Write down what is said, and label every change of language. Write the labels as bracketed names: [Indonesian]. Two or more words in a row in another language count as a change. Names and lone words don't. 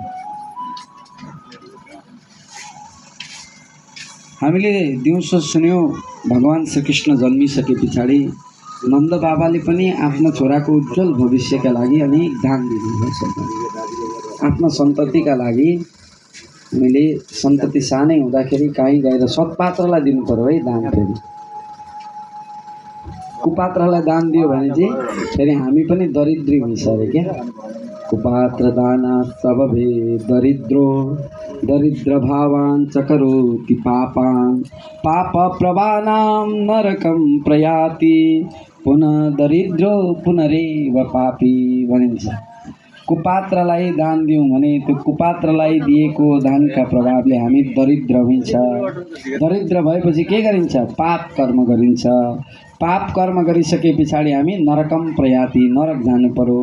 [Nepali] हामीले दिउँसो सुन्यौँ, भगवान श्रीकृष्ण जन्मिसके पछाडि नन्द बाबाले पनि आफ्नो छोराको उज्जवल भविष्यका लागि अनेक दान दिनुभएछ। आफ्नो सन्ततिका लागि हामीले सन्तति सानै हुँदाखेरि कहीँ गएर सत्पात्रलाई दिनु पर्यो है दान। फेरि कुपात्रलाई दान दियो भने चाहिँ फेरि हामी पनि दरिद्री हुन्छ अरे क्या। [Sanskrit] कुपात्र दानात् सबभे दरिद्रो दरिद्र भावान् च करोति पापान् पाप प्रभानां नरकं प्रयाति पुनः दरिद्रो पुनरेव पापी भनिन्छ। [Nepali] कुपात्रलाई दान दियौँ भने त्यो कुपात्रलाई दिएको दानका प्रभावले हामी दरिद्र हुन्छ। दरिद्र भएपछि के गरिन्छ? पाप कर्म गरिन्छ। पाप कर्म गरिसके पछाडि हामी [Sanskrit] नरकम प्रयाति, [Nepali] नरक जानु पर्यो।